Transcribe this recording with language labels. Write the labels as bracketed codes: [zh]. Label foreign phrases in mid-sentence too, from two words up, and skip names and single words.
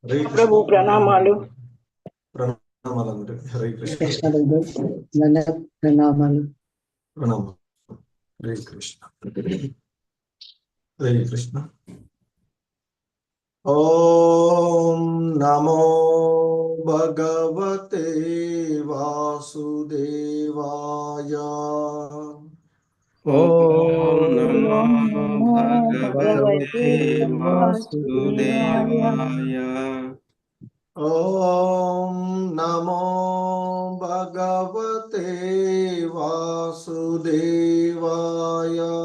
[sa] హరే [te] ప్రభు ప్రణామాలు. [sa] ప్రణామాలు. హరే కృష్ణ. [te] ప్రణామాలు. [sa] ప్రణామాలు. హరే కృష్ణ. హరే కృష్ణ. ఓం నమో భగవతే వాసుదేవాయ. ఓం నమో భగవతే వాసుదేవాయ. ఓం నమో భగవతే వాసుదేవాయ.